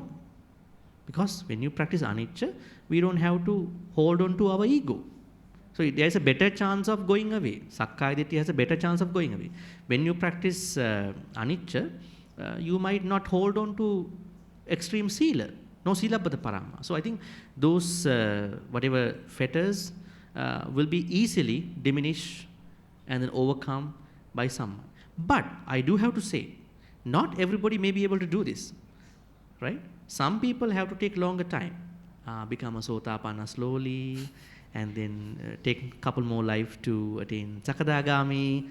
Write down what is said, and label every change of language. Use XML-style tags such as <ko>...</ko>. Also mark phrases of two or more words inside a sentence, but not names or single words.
<en>Because when you practice anicca, we don't have to hold on to our ego. So there's a better chance of going away.</en> <pi>Sakkaya Ditthi</pi> <en>has a better chance of going away. When you practice anicca, you might not hold on to extreme sila.</en> <pi>No silabbata parama.</pi> <en>So I think those whatever fetters will be easily diminished and then overcome by someone. But I do have to say, not everybody may be able to do this, right? Some people have to take longer time, become a sotapanna slowly, and then take a couple more life to attain sakadagami.</en>